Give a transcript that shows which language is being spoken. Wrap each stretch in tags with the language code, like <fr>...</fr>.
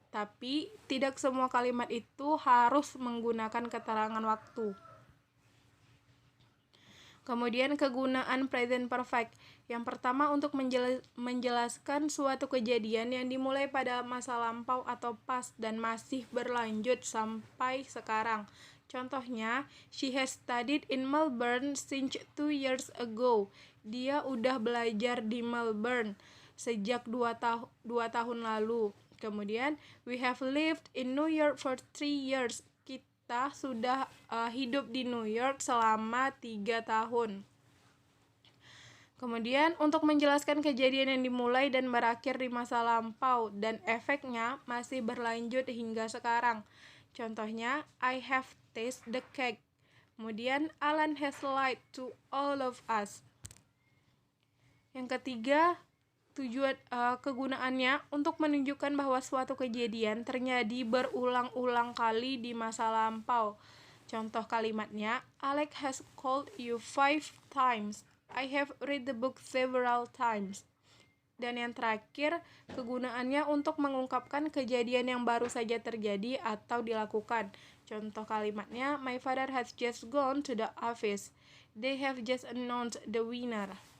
<id>Tapi tidak semua kalimat itu harus menggunakan keterangan waktu. Kemudian kegunaan present perfect. Yang pertama untuk menjelaskan suatu kejadian yang dimulai pada masa lampau atau past dan masih berlanjut sampai sekarang. Contohnya,</id> <en>she has studied in Melbourne since 2 years ago.</en> <id>Dia udah belajar di Melbourne sejak 2 tahun lalu. Kemudian,</id> <en>we have lived in New York for 3 years.</en> <id>Kita sudah hidup di New York selama 3 tahun. Kemudian untuk menjelaskan kejadian yang dimulai dan berakhir di masa lampau dan efeknya masih berlanjut hingga sekarang. Contohnya,</id> <en>I have tasted the cake.</en> <id>Kemudian,</id> <en>Alan has lied to all of us.</en> <id>Yang ketiga, tujuan kegunaannya untuk menunjukkan bahwa suatu kejadian terjadi berulang-ulang kali di masa lampau. Contoh kalimatnya,</id> <en>Alex has called you 5 times. I have read the book several times.</en> <id>Dan yang terakhir, kegunaannya untuk mengungkapkan kejadian yang baru saja terjadi atau dilakukan. Contoh kalimatnya,</id> <en>my father has just gone to the office. They have just announced the winner.</en>